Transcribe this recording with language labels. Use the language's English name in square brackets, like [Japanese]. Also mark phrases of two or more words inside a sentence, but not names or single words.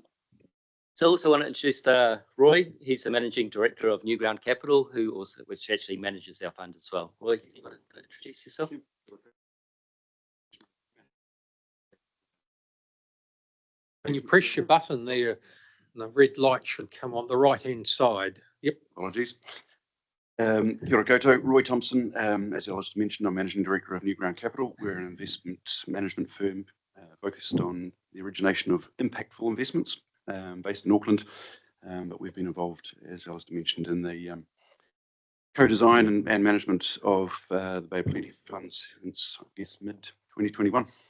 [English] So I also want to introduce Roy. He's the Managing Director of New Ground Capital, which actually manages our fund as well. Roy, you want to introduce yourself? And you press your button there, and the red light should come on the right-hand side. Yep. Apologies. [Māori] Kia ora koutou, [English] Roy Thompson. As Alistair mentioned, I'm Managing Director of Newground Capital. We're an investment management firm focused on the origination of impactful investments based in Auckland. But we've been involved, as Alistair mentioned, in the co-design and management of the Bay of Plenty funds since, I guess, mid-2021.